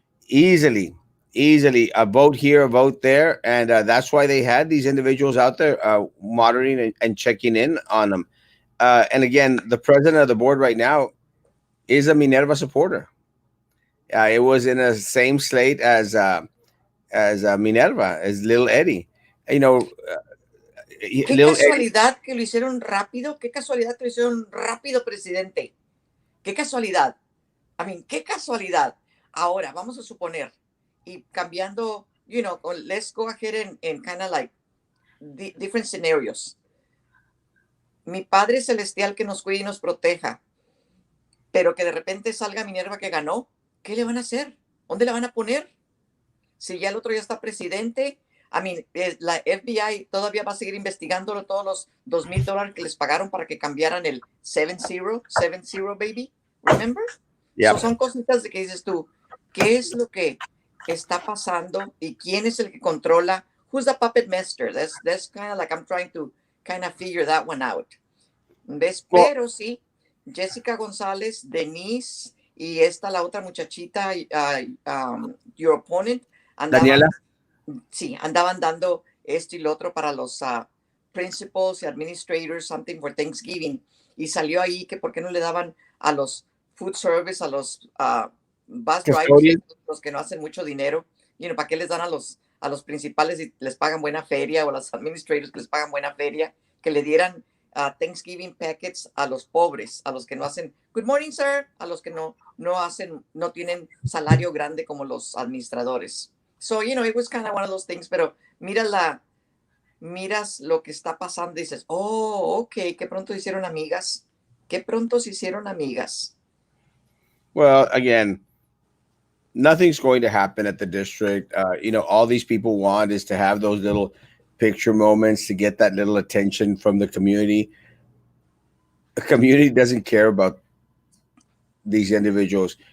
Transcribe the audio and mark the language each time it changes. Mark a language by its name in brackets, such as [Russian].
[English] Easily, a vote here, a vote there, and that's why they had these individuals out there monitoring and checking in on them. And again, the president of the board right now is a Minerva supporter. It was in the same slate as Minerva, as Little Eddie. [Spanish] Qué [English] Little Eddie. [Spanish] casualidad que lo hicieron rápido, qué casualidad que lo hicieron rápido, presidente. Qué casualidad. Qué casualidad. Ahora, vamos a suponer, y cambiando, [English] let's go ahead and kind of like different scenarios. [Spanish] Mi Padre Celestial que nos cuide y nos proteja, pero que de repente salga Minerva que ganó, ¿qué le van a hacer? ¿Dónde la van a poner? Si ya el otro ya está presidente, la FBI todavía va a seguir investigándolo todos los $2,000 que les pagaron para que cambiaran el 70, baby. [English] Remember? Yeah. [Spanish] Son cositas de que dices tú, ¿qué es lo que está pasando y quién es el que controla [English] who's the puppet master? That's kind of like I'm trying to kind of figure that one out. [Spanish] ¿Ves? [English] Well, [Spanish] Pero sí, Jessica González, Denise y esta la otra muchachita, [English] your opponent, [Spanish] Daniela. andaban, sí, andaban dando esto y lo otro para los principals y administrators, [English] something for Thanksgiving. [Spanish] Y salió ahí que por qué no le daban a los food service, a los bus drivers, [English] Custodian. [Spanish] los que no hacen mucho dinero, ¿para qué les dan a los principales y les pagan buena feria o a los administrators que les pagan buena feria? Que le dieran Thanksgiving packets a los pobres, a los que no hacen [English] good morning, sir, [Spanish] a los que no hacen, no tienen salario grande como los administradores. [English] So, it was kind of one of those things, [Spanish] pero miras lo que está pasando y dices, oh, ok, qué pronto se hicieron amigas, qué pronto se hicieron amigas. [English] Well, again, nothing's going to happen at the district. All these people want is to have those little picture moments to get that little attention from the community. The community doesn't care about these individuals.